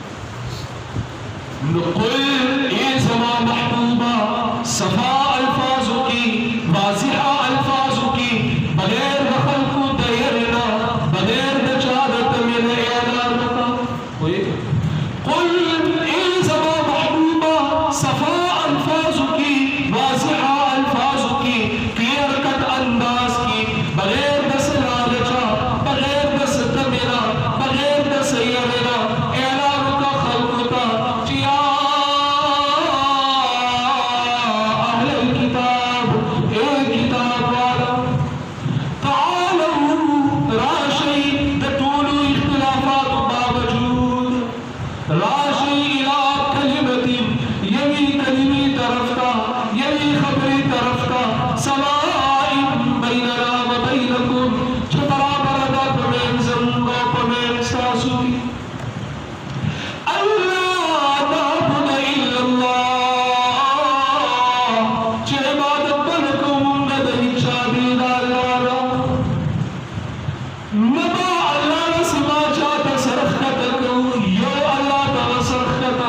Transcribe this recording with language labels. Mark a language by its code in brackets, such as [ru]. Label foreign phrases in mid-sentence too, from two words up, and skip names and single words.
[ps] نو قل ای زما محبوبه صفا الفاظو کی واضحه الفاظو کی بغیر د خلکو د یرې نه بغیر د چا د تمې نه اعلان وکړه قل ای زما محبوبه صفا الفاظو کی واضحه الفاظو کی [en] clear cut [ps] انداز کی بغیر د څه لالچه بغیر د څه تمې نه بغیر د څه یرې نه اعلان وکړه خلکو ته چې یا [ar] اهل الكتاب [ps] اے کتاب والا تعالوا راشي د ټولو اختلافاتو باوجود راشي [ar] الى کلمت [ps] یوی کلمی طرف تا یوی خبری طرف تا [ar] سواء بیننا و بینکم [ps] چې برابر ده په منځ زموږ او په منځ ستاسو کې [ar] الله نعبد الا [ps] الله چې عبادت به نه کوو موږ د هېچ چا بېل د الله نه نه به الله نه سوا چا ته سر ښکته کوو یو الله ته به سر ښکته